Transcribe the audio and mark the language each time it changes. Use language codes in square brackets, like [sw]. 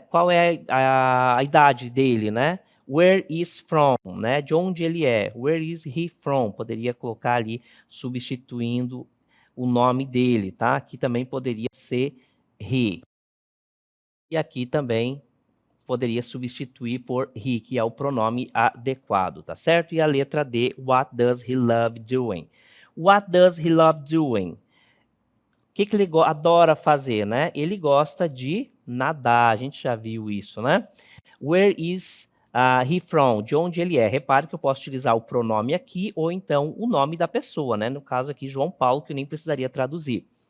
[pt] Qual é a idade dele, né? [en] Where is from? [pt] Né? De onde ele é? [en] Where is he from? [pt] Poderia colocar ali, substituindo o nome dele, tá? Aqui também poderia ser he. E aqui também poderia substituir por he, que é o pronome adequado, tá certo? E a letra D, [en] what does he love doing? What does he love doing? [pt] O que ele adora fazer, né? Ele gosta de nadar, a gente já viu isso, né? [en] Where is he from? [pt] De onde ele é? Repare que eu posso utilizar o pronome aqui, ou então o nome da pessoa, né? No caso aqui, João Paulo, que eu nem precisaria traduzir.